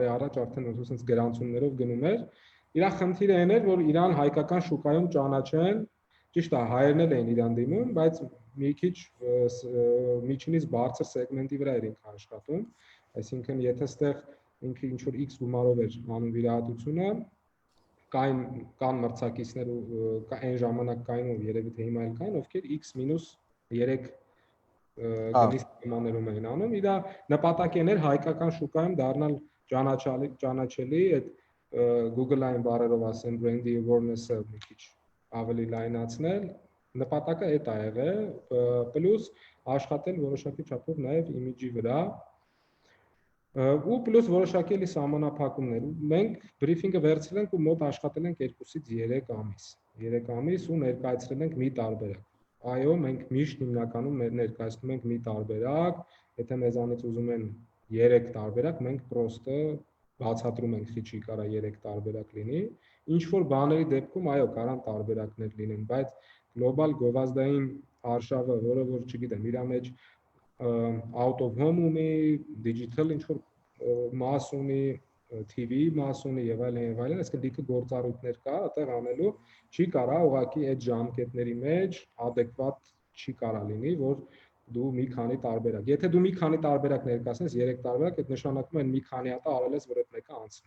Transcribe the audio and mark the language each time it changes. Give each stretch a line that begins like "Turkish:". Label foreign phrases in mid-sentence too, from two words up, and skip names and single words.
Armenian: առաջ արդեն ոնց գրանցումներով գնում էր, իր խնդիրը այն էր, որ իրան հայկական շուկայում ճանաչեն, ճիշտ է, հայերն էլ էին իրան դիմում, բայց մի քիչ միջինից բարձր սեգմենտի վրա էր ինքը աշխատում, այսինքն եթե ստեղ ինքը ինչ որ X գումարով էր անում վիրահատությունը, կան մրցակիցներ ու այն ժամանակ կային ու երևի թե հիմա էլ կային, ովքեր X-3 գնի սիմաներում էին անում, իր նպատակն էր հայկական շուկայում դառնալ ճանաչելի, այդ Google-ային բառերով ասեմ
English: brand awareness-
Armenian: ը մի քիչ ավելի լայնացնել, նպատակը այդ է եղել, պլյուս աշխատել որոշակի չափով նաև իմիջի վրա, ու պլյուս որոշակի էլի սահմանափակումներ։ Մենք բրիֆինգը վերցրել ենք ու մոտ աշխատել ենք 2-ից 3 ամիս։ 3 ամիս ու ներկայացրել ենք մի տարբերակ։ Այո, մենք միշտ հիմնականում ներկայացնում ենք մի տարբերակ, եթե մեզանից ուզում են 3 տարբերակ, մենք պրոստը բացատրում ենք, ինչի կարա 3 տարբերակ լինի։ Ինչ որ բաների դեպքում, այո, կարան տարբերակներ լինեն, բայց գլոբալ գովազդային արշավը, որը որ չգիտեմ, իր մեջ
English: out of home
Armenian: ունի, digital ինչ որ մաս ունի, TV մաս ունի եւ այլն, այսինքն դիքը գործառույթներ կա, այդտեղ անելու չի կարա ուղղակի այդ ժամկետների մեջ adekvat չի կարա լինի, որ դու մի քանի տարբերակ։ Եթե դու մի քանի տարբերակ ներկայացնես, 3 տարբերակ, այդ նշանակում է մի քանի հատ արել ես, որ այդ մեկը անցնի։